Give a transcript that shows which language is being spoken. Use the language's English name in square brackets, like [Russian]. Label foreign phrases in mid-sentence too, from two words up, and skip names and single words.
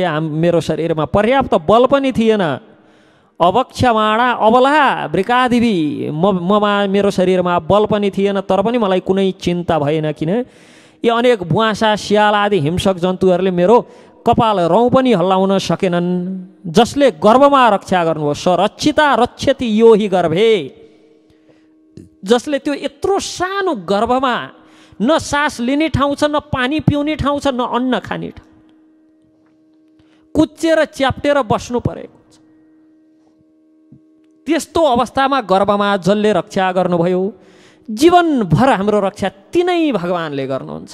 [Nepali] मेरो शरीरमा पर्याप्त बल पनि थिएन। [Sanskrit] अवक्ष्यमाणा अबला वृकादिभि, [Nepali] ममा मेरो शरीरमा बल पनि थिएन, तर पनि मलाई कुनै चिन्ता भएन। किन? यी अनेक बुवासा स्याल आदि हिंसक जन्तुहरूले मेरो कपाल रौँ पनि हल्लाउन सकेनन्। जसले गर्भमा रक्षा गर्नुभयो [Sanskrit] सरक्षिता रक्षति यो हि गर्भे। [Nepali] जसले त्यो यत्रो सानो गर्भमा न सास लिने ठाउँ छ, न पानी पिउने ठाउँ छ, न अन्न खाने ठाउँ, कुच्चेर च्याप्टेर बस्नु परेको छ। त्यस्तो अवस्थामा गर्भमा जसले रक्षा गर्नुभयो, जीवनभर हाम्रो रक्षा तिनै भगवानले गर्नुहुन्छ।